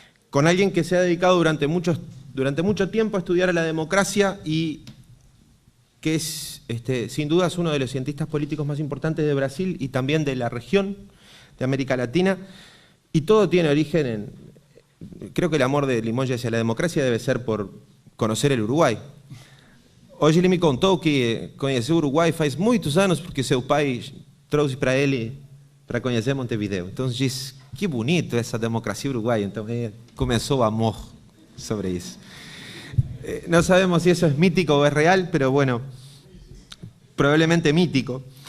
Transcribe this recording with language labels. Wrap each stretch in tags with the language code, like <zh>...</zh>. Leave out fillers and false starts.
<es>con alguien que se ha dedicado durante mucho tiempo a estudiar la democracia y que es, sin duda, es uno de los cientistas políticos más importantes de Brasil y también de la región de América Latina, y todo tiene origen creo que el amor de Limongi hacia la democracia debe ser por conocer el Uruguai.</es> <pt>Hoje ele me contou que conheceu o Uruguai faz muitos anos porque seu pai trouxe para ele para conhecer Montevideo. Então diz, que bonito essa democracia uruguaia. Então começou o amor sobre isso.</pt> <es>No sabemos si eso es mítico o es real, pero bueno, probablemente mítico.</es>